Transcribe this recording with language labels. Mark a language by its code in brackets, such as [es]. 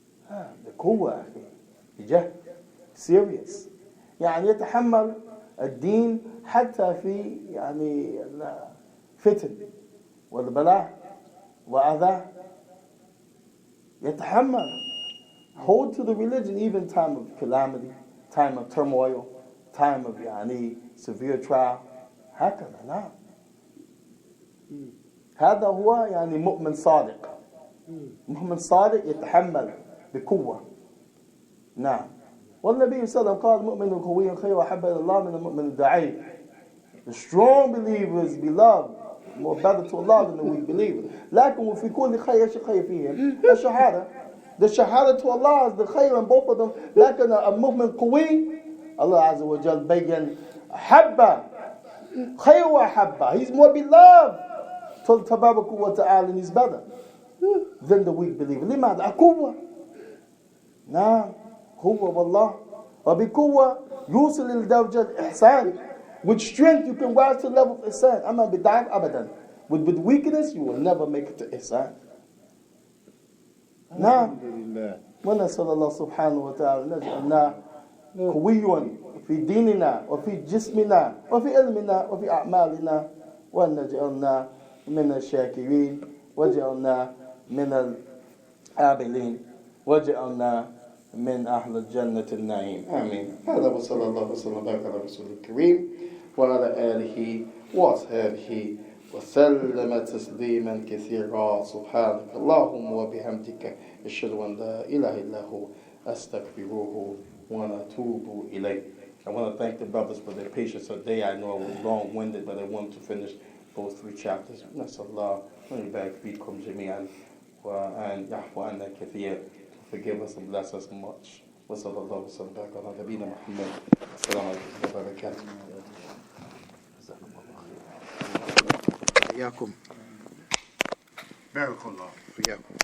[en] The [ar] قوة بجد. [en] Serious. [ar] يعني يتحمل الدين حتى في يعني فتن والبلاء وأذى يتحمل. [en] Hold to the religion even time of calamity, time of turmoil, time of [ar] يعني [en] severe trial. [ar] هكذا نعم. هذا هو يعني مؤمن صادق. مؤمن صادق يتحمل بقوة. نعم. والنبي صلى الله عليه وسلم قال المؤمن القوي خير وأحب إلى الله من المؤمن الضعيف. [en] The strong believer is beloved more better to Allah than the weak believer. [ar] لكن وفي كل خير ايش خير فيهم؟ الشهادة. [en] The shahada to Allah is the khayr in both of them. [ar] لكن المؤمن قوي Allah عز وجل بين حبة خير وأحبة. [en] He's more beloved to [ar] تبارك وتعالى [en] and he's better than the weak believer. [ar] لماذا؟ قوة. نعم. قوة والله. وبقوة يوصل لدرجة الإحسان. [en] With strength you can rise to the level of ihsan. [ar] أما بضعف أبدا. [en] With weakness you will never make it to ihsan. [ar] نعم. ونسأل الله سبحانه وتعالى نجعلنا قويا في ديننا وفي جسمنا وفي علمنا وفي أعمالنا وأن نجعلنا من الشاكرين وجعلنا من العابلين وجعلنا من أهل الجنة النعيم آمين. هذا وصلى الله وسلم وبارك على رسول الكريم وعلى آله وأصحابه وسلم تسليما كثيرا. سبحانك اللهم وبحمدك أشهد أن لا إله إلا هو أستغفره ونتوب إليه. [en] I want to thank the brothers for their patience today. I know I was long-winded, but I wanted to finish those 3 chapters. [ar] نسأل الله أن يبارك فيكم جميعا وأن يعفو عنا كثير. [en] Forgive us and bless us much. [ar] وصلى الله وسلم وبارك على نبينا محمد. السلام عليكم وبركاته. حياكم. بارك الله فيكم.